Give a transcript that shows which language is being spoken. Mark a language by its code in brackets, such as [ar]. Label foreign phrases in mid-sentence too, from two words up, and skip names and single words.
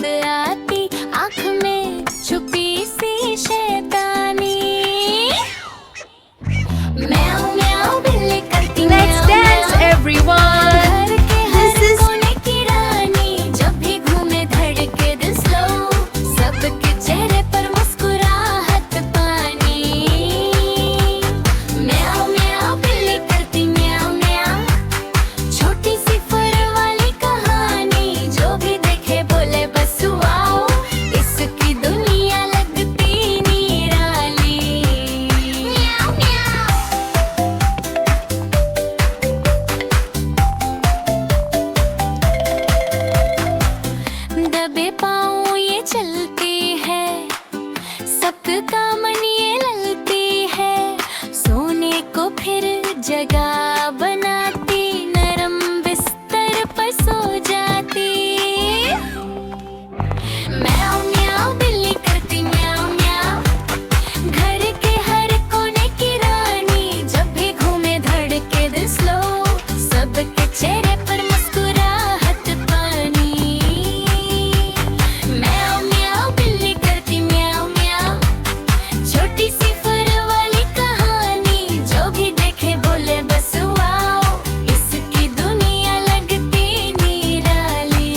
[hi] आती आँख में छुपी सी शैतानी। म्याऊं म्याऊं बिल्ली करती [en] Let's dance everyone. [hi] घर के हर कोने की रानी, जब भी घूमे धड़के दिल स्लो, सबके चेहरे पर मुस्कुराहट पानी। म्याऊं म्याऊं बिल्ली करती म्याऊं म्याऊं, छोटी सी फर वाली कहानी, जो भी देखे बोले बस वाओ, इसकी दुनिया लगती निराली। म्याऊं म्याऊं। दबे पाँव ये चलती है, सबका मन ये ललती है, सोने को फिर जगह बनाती, नरम बिस्तर पर सो जाती। म्याऊं म्याऊं बिल्ली करती म्याऊं म्याऊं, घर के हर कोने की रानी, जब भी घूमे धड़के दिल स्लो, सबके चेहरे पर मुस्कुराहट पानी। म्याऊं म्याऊं बिल्ली करती म्याऊं म्याऊं, छोटी सी फर वाली कहानी, जो भी देखे बोले बस वाओ, इसकी दुनिया लगती निराली।